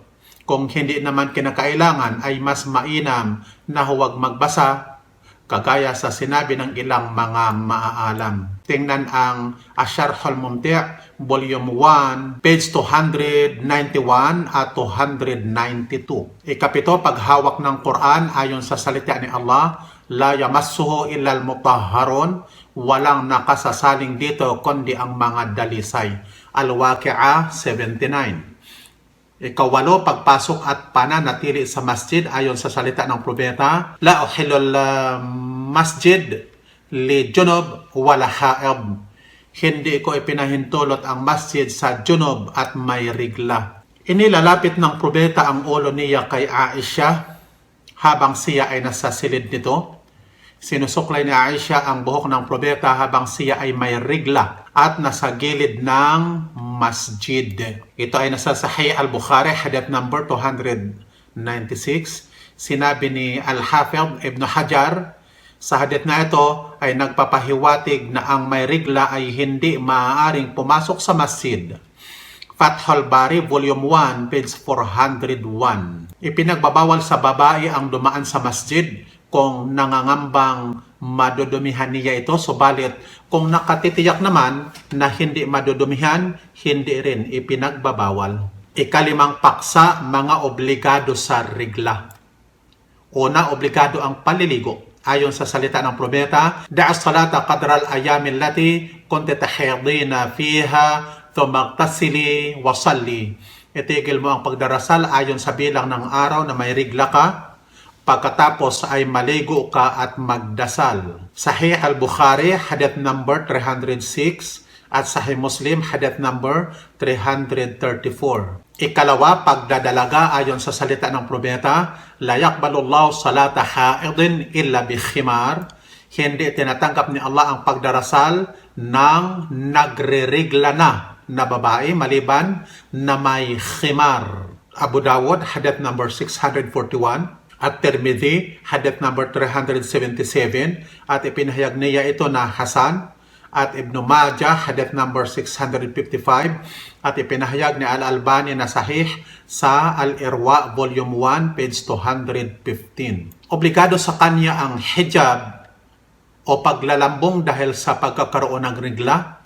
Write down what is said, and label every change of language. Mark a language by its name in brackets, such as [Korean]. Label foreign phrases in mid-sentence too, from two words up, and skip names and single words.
[Filipino] Kung hindi naman kinakailangan ay mas mainam na huwag magbasa, kagaya sa sinabi ng ilang mga maaalam. Tingnan ang Asharh al-Mumti', Volume 1, page 291 at 292. Ikapito, paghawak ng Quran ayon sa salita ni Allah, [Arabic] "لا يمسه إلا المطهرون." [Filipino] Walang nakasasaling dito kundi ang mga dalisay. Al-Waqi'ah 79. Ikawalo, pagpasok at pananatili sa masjid ayon sa salita ng propeta, [Arabic] "لا أحل المسجد لجنب ولا حائض." [Filipino] Hindi ko ipinahintulot ang masjid sa junub at may rigla. Inilalapit ng propeta ang ulo niya kay Aisha habang siya ay nasa silid nito. Sinusuklay ni Aisha ang buhok ng propeta habang siya ay may rigla at nasa gilid ng masjid. Ito ay nasa Sahih al-Bukhari, hadith number 296. Sinabi ni Al-Hafidh Ibn Hajar, sa hadith na ito ay nagpapahiwatig na ang may rigla ay hindi maaaring pumasok sa masjid. Fathul Bari, Volume 1, page 401. Ipinagbabawal sa babae ang dumaan sa masjid kung nangangambang madudumihan niya ito, subalit kung nakatitiyak naman na hindi madudumihan, hindi rin ipinagbabawal. Ikalimang paksa, mga obligado sa rigla. Una, obligado ang paliligo. Ayon sa salita ng propeta, [Arabic] "دعي الصلاة قدر الأيام التي كنت تحيضين فيها ثم اغتسلي وصلي." [Filipino] Itigil mo ang pagdarasal ayon sa bilang ng araw na may rigla ka, pagkatapos ay maligo ka at magdasal. Sahih al-Bukhari, hadith number 306 at Sahih Muslim, hadith number 334. Ikalawa, pagdadalaga ayon sa salita ng propeta, [Arabic] "لا يقبل الله صلاة حائض إلا بخمار." [Filipino] Hindi tinatanggap ni Allah ang pagdarasal ng nagre-rigla na babae maliban na may khimar. Abu Dawud, hadith number 641 at Tirmidhi, hadith number 377 at ipinahayag niya ito na Hasan, at Ibn Majah, hadith number 655 at ipinahayag ni Al-Albani na sahih sa Al-Irwa, Volume 1, page 215. Obligado sa kanya ang hijab o paglalambong dahil sa pagkakaroon ng rigla.